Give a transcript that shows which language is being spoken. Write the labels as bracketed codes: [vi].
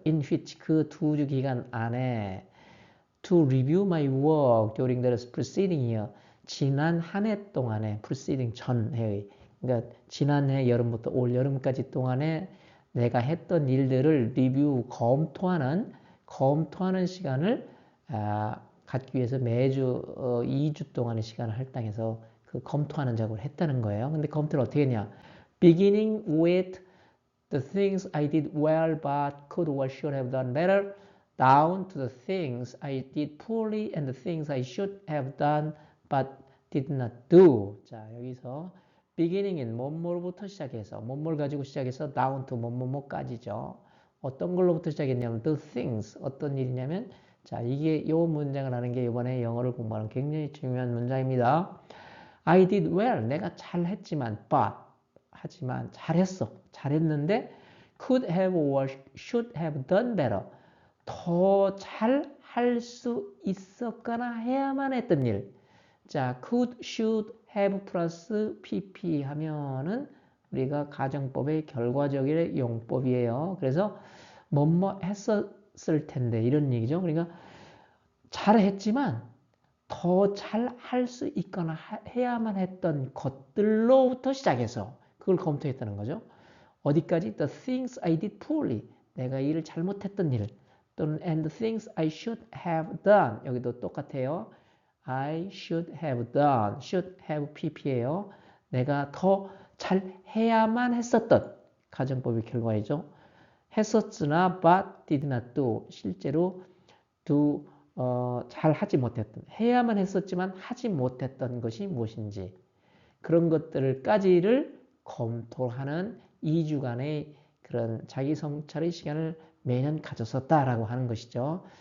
[en] In which [ko] 그 2주 기간 안에 [en] to review my work during the preceding year, [ko] 지난 한 해 동안에 preceding 전해의, 그러니까 지난해 여름부터 올 여름까지 동안에 내가 했던 일들을 리뷰 검토하는 시간을 갖기 위해서 매주 2주 동안의 시간을 할당해서 그 검토하는 작업을 했다는 거예요. 근데 검토를 어떻게 했냐? [en] Beginning with the things I did well but could or should have done better, down to the things I did poorly and the things I should have done but did not do. [ko] 자, 여기서 beginning인 뭐뭐부터 시작해서 뭐뭘 가지고 시작해서 down to 뭐뭐까지죠. 어떤 걸로부터 시작했냐면 the things, 어떤 일이냐면, 자, 이게 이 문장을 하는 게 이번에 영어를 공부하는 굉장히 중요한 문장입니다. [en] I did well, [ko] 내가 잘했지만, but, 하지만 잘했는데 [en] could have or should have done better, [ko] 더 잘 할 수 있었거나 해야만 했던 일. 자, could, should, have 플러스 pp 하면은 우리가 가정법의 결과적인 용법이에요. 그래서 뭐뭐 했었을 텐데 이런 얘기죠. 그러니까 잘했지만 더 잘 할 수 있거나 해야만 했던 것들로부터 시작해서 그걸 검토했다는 거죠. [en] 어디까지? The things I did poorly. [ko] 내가 일을 잘못했던 일. [en] 또는 and the things I should have done. [ko] 여기도 똑같아요. [en] I should have done. should have pp예요. [ko] 내가 더 잘 해야만 했었던 가정법의 결과이죠. 했었으나 [en] but did not do. [ko] 실제로 do 잘 하지 못했던, 해야만 했었지만 하지 못했던 것이 무엇인지 그런 것들까지를 검토하는 2주간의 그런 자기 성찰의 시간을 매년 가졌었다라고 하는 것이죠.